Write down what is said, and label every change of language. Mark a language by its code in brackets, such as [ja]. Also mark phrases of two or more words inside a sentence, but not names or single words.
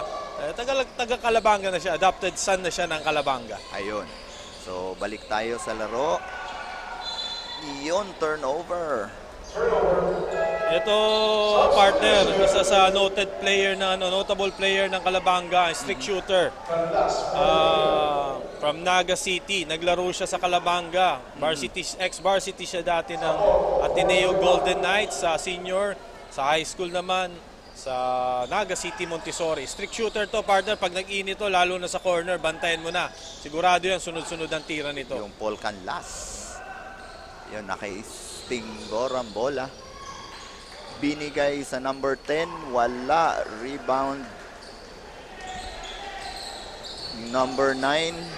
[tl] Taga Calabanga na siya, adopted son na siya ng Calabanga. Ayun. So balik tayo sa laro. Yun, turnover. Ito partner, isa sa notable player ng Calabanga, [en] strict shooter. from Naga City. [tl] Naglaro siya sa Calabanga. Varsity, ex-varsity siya dati ng Ateneo Golden Knights sa senior. Sa high school naman, sa Naga City, Montessori. [en] Strict shooter to, [tl] partner. Pag nag-init to, lalo na sa corner, bantayan mo na. Sigurado yan, sunod-sunod ang tira nito. Yung Paul Canlas. Yun, naka-Stingor ang bola. Binigay sa number 10. Wala. Rebound. Number 9.